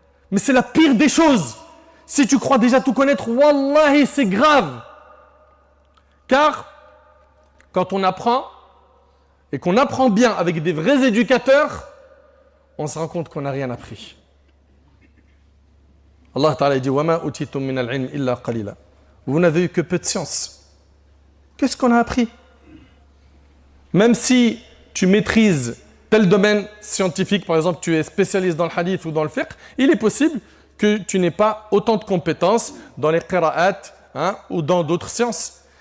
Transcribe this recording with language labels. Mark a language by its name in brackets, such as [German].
[French] Mais c'est la pire des choses. Si tu crois déjà tout connaître, wallahi, c'est grave. Car quand on apprend, et qu'on apprend bien avec des vrais éducateurs, on se rend compte qu'on n'a rien appris. [Arabic] Allah Ta'ala [French] dit [Arabic] وَمَا أُوتِيتُم مِّنَ الْعِلْمِ إِلَّا قَلِيلًا. [French] Vous n'avez eu que peu de science. Qu'est-ce qu'on a appris? Même si tu maîtrises tel domaine scientifique, par exemple, tu es spécialiste dans le hadith ou dans le fiqh, il est possible que tu n'aies pas autant de compétences dans les qira'at ou dans d'autres sciences.